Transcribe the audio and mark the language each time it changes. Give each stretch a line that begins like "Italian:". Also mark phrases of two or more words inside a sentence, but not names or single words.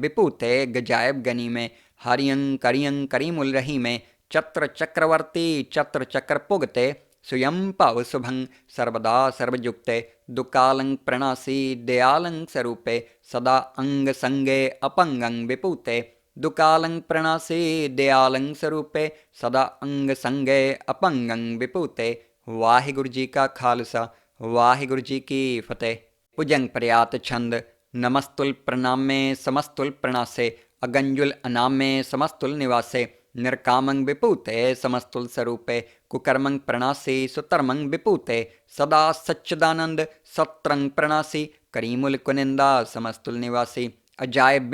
Braj: विपूते गजायब गनी में हरियं करियं करीमुल रही में चत्र चक्रवर्ती चत्र चक्र पुगते स्वयं पाव शुभं सर्वदा सर्वयुक्ते दुकालं प्रणासी दयालं स्वरूपे सदा अंग संगे अपंगं विपूते दुकालं प्रणासी दयालं स्वरूपे सदा अंग संगे अपंगं विपूते।
Punjabi: ਵਾਹਿਗੁਰੂ ਜੀ ਕਾ ਖ਼ਾਲਸਾ ਵਾਹਿਗੁਰੂ ਜੀ ਕੀ ਫ਼ਤਹਿ।
Braj: भुजंग प्रयात छंद नमस्तुल प्रणामे समस्तुल प्रणासे अगंजुल अनामे समस्तुल निवासे निर्कामं विपूते समस्तुल स्वरूपे कुकर्मं प्रणासी सुतर्मं विपूते सदा सच्चिदानंद सत्रंग प्रणासी करीमुल कुनिंदा समस्तुल निवासी अजायब